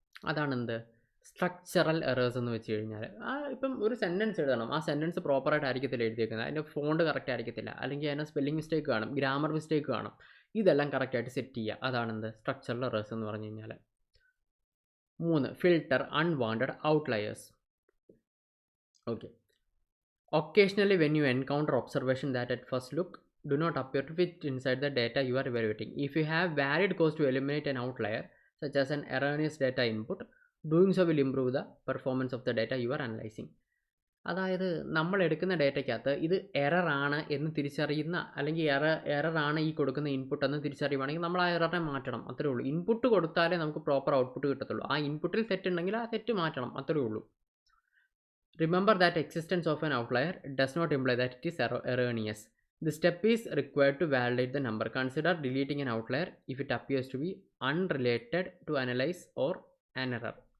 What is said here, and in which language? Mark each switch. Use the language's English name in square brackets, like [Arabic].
[Malayalam] അതാണെന്ത് structural errors എന്ന് വെച്ച് കഴിഞ്ഞാൽ. ഇപ്പം ഒരു സെൻറ്റൻസ് എഴുതണം, ആ സെൻറ്റൻസ് പ്രോപ്പറായിട്ട് ആയിരിക്കത്തില്ല എഴുതിയേക്കുന്നത്, അതിൻ്റെ ഫോണ്ട് കറക്റ്റ് ആയിരിക്കത്തില്ല, അല്ലെങ്കിൽ അതിൻ്റെ സ്പെല്ലിംഗ് മിസ്റ്റേക്ക് കാണും, ഗ്രാമർ മിസ്റ്റേക്ക് കാണും. ഇതെല്ലാം കറക്റ്റായിട്ട് സെറ്റ് ചെയ്യുക. അതാണെന്ത് സ്ട്രക്ചറൽ എറേഴ്സ് എന്ന് പറഞ്ഞു കഴിഞ്ഞാൽ. [English] 3, filter unwanted outliers. Okay, occasionally when you encounter observation that at first look do not appear to fit inside the data you are evaluating, if you have valid cause to eliminate an outlier such as an erroneous data input, doing so will improve the performance of the data you are analyzing. [Malayalam] അതായത് നമ്മൾ എടുക്കുന്ന ഡേറ്റയ്ക്കകത്ത് ഇത് എററാണ് എന്ന് തിരിച്ചറിയുന്ന, അല്ലെങ്കിൽ എററാണ് ഈ കൊടുക്കുന്ന input എന്ന് തിരിച്ചറിയുവാണെങ്കിൽ നമ്മൾ ആ എററിനെ മാറ്റണം, അത്രേ ഉള്ളൂ. ഇൻപുട്ട് കൊടുത്താലേ നമുക്ക് പ്രോപ്പർ ഔട്ട്പുട്ട് കിട്ടത്തുള്ളൂ. ആ ഇൻപുട്ടിൽ തെറ്റുണ്ടെങ്കിൽ ആ തെറ്റ് മാറ്റണം, അത്രേ ഉള്ളൂ. [English] Remember that existence of an outlier does not imply that it is erroneous. The step is required to validate the number. Consider deleting an outlier if it appears to be unrelated to analysis or error.